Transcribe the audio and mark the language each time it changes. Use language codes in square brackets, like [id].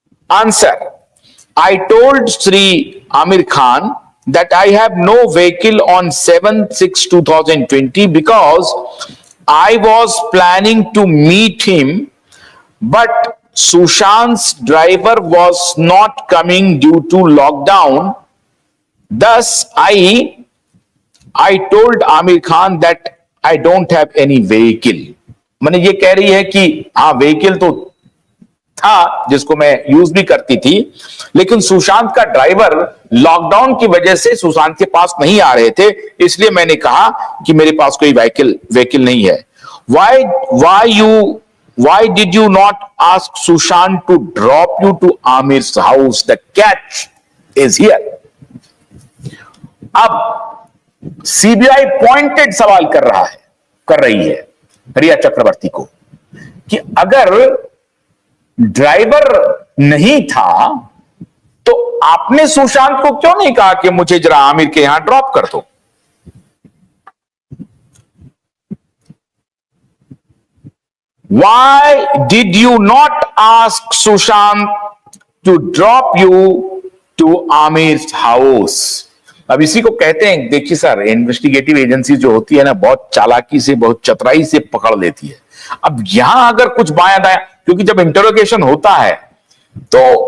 [en] Answer, I told Sri Amir Khan that I have no vehicle on 7/6/2020 because I was planning to meet him, but Sushant's driver was not coming due to lockdown. Thus, I told Amir Khan that I don't have any vehicle. [hi] मैंने ये कह रही है कि हाँ vehicle तो था जिसको मैं यूज भी करती थी, लेकिन सुशांत का ड्राइवर लॉकडाउन की वजह से सुशांत के पास नहीं आ रहे थे, इसलिए मैंने कहा कि मेरे पास कोई व्हीकल नहीं है। [en] Why did you not ask Sushant to drop you to Amir's house? The catch is here. [hi] अब सीबीआई पॉइंटेड सवाल कर रही है रिया चक्रवर्ती को कि अगर ड्राइवर नहीं था तो आपने सुशांत को क्यों नहीं कहा कि मुझे जरा आमिर के यहां ड्रॉप कर दो? [en] Why did you not ask Sushant to drop you to Amir's house? [hi] अब इसी को कहते हैं, देखिए सर, इन्वेस्टिगेटिव एजेंसी जो होती है ना, बहुत चालाकी से, बहुत चतुराई से पकड़ लेती है। अब यहां अगर कुछ बायां दायां, क्योंकि जब इंटरोगेशन होता है तो